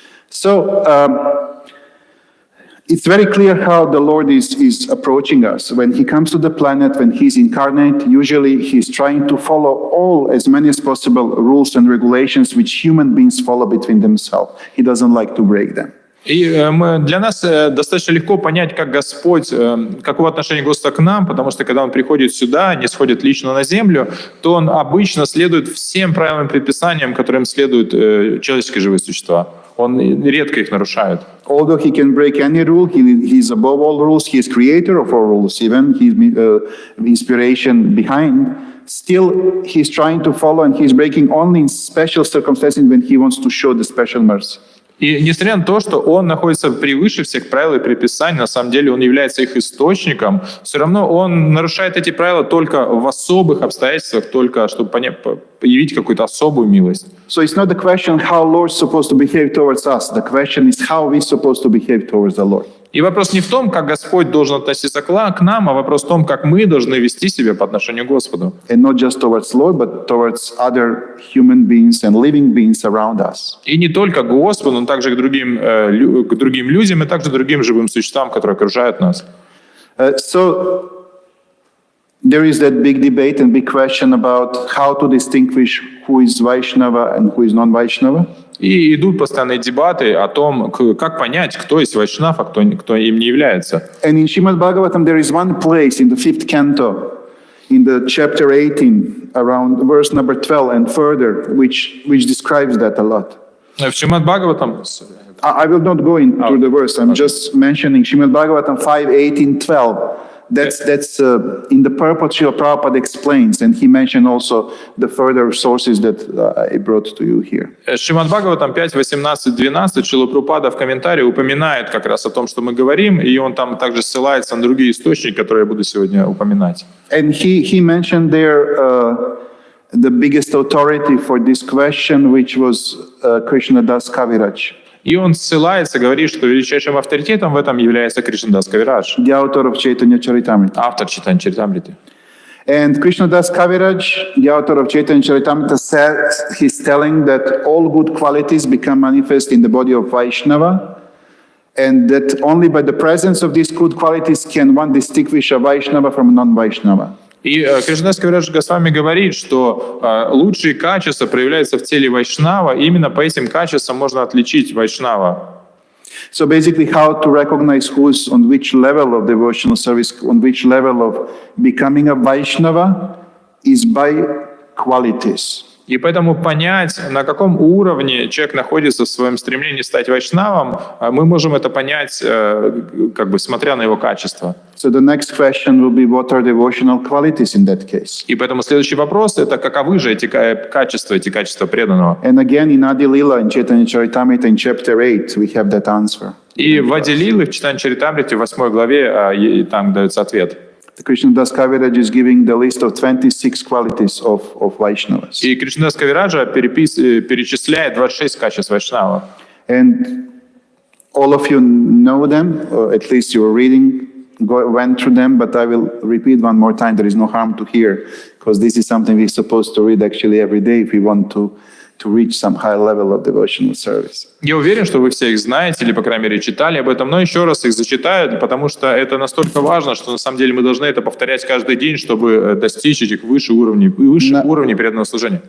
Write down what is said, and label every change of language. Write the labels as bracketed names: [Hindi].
[English] So, It's very clear how the Lord is approaching us. When he comes to the planet, when he's incarnate, usually he's trying to follow all, as many as possible, rules and regulations which human beings follow between themselves. He doesn't like to break them. [Russian] И для нас достаточно легко понять, как Господь, какого отношения Господа к нам, потому что когда Он приходит сюда, не сходит лично на землю, то Он обычно следует всем правилам и предписаниям, которым следуют человеческие живые существа. Он редко их нарушает. [English] Although he can break any rule, he's above all rules, he is creator of all rules, even he's inspiration behind. Still, he's trying to follow and he's breaking only in special circumstances when he wants to show the special mercy. [Russian] И несмотря на то, что он находится превыше всех правил и предписаний, на самом деле он является их источником, все равно он нарушает эти правила только в особых обстоятельствах, только чтобы явить какую-то особую милость. [English] So it's not the question how Lord is supposed to behave towards us. The question is how we're supposed to behave towards the Lord. [Russian] И вопрос не в том, как Господь должен относиться к нам, а вопрос в том, как мы должны вести себя по отношению к Господу. [English] And not just towards Lord, but towards other human beings and living beings around us. [Russian] И не только к Господу, но также к другим людям и также другим живым существам, которые окружают нас. [English] So there is that big debate and big question about how to distinguish who is Vaishnava and who is non-Vaishnava. [Russian] И идут постоянные дебаты о том, как понять, кто есть вайшнав, а кто им не является. [English] And in Srimad Bhagavatam there is one place in the 5th canto, in the chapter 18, around verse number 12 and further, which describes that a lot. [Russian] В Шримад Бхагаватам... [English] I will not go into the verse. I'm just mentioning Srimad Bhagavatam 5:18-12. That's in the purport Srila Prabhupada explains, and he mentioned also the further sources that I brought to you here. [Russian] Шримад Бхагаватам 5:18-12 Шрила Прабхупада в комментарии упоминает как раз о том, что мы говорим, и он там также ссылается на другие источники, которые я буду сегодня упоминать. [English] And he mentioned there the biggest authority for this question, which was Krishnadas Kaviraj. [Russian] И он ссылается, говорит, что величайшим авторитетом в этом является Кришнадас Кавирадж, [English] The author of Chaitanya Charitamrita. [Russian] автор Чайтанья Чаритамриты. [English] And Krishnadas Kaviraj, the author of Chaitanya Charitamrita, says he's telling that all good qualities become manifest in the body of Vaishnava, and that only by the presence of these good qualities can one distinguish a Vaishnava from a non-Vaishnava. [Russian] И Кришнадас Кавирадж Госвами говорит, что лучшие качества проявляются в теле вайшнава, и именно по этим качествам можно отличить вайшнава. [English] So basically how to recognize who's on which level of devotional service, on which level of becoming a Vaishnava is by qualities. [Russian] И поэтому понять, на каком уровне человек находится в своем стремлении стать вайшнавом, мы можем это понять, как бы смотря на его качество. [English] So the next question will be what are devotional qualities in that case? [Russian] И поэтому следующий вопрос — это каковы же эти качества преданного. [English] And again in Adi Lila, in Chaitanya Charitamrita, in chapter 8, we have that answer. [Russian] И в Ади Лиле, в Чайтанья Чаритамрите, в 8 главе, там дается ответ. [English] Krishnadas Kaviraj is giving the list of 26 qualities of Vaishnavas. [Russian] И Кришнадас Кавираджа перечисляет 26 качеств вайшнава. [English] And all of you know them, or at least you were reading, went through them, but I will repeat one more time. There is no harm to hear, because this is something we're supposed to read actually every day if we want to reach some high level of devotional service. [Russian] Я уверен, что вы все их знаете, или, по крайней мере, читали об этом, но еще раз их зачитаю, потому что это настолько важно, что на самом деле мы должны это повторять каждый день, чтобы достичь этих высших уровней преданного служения.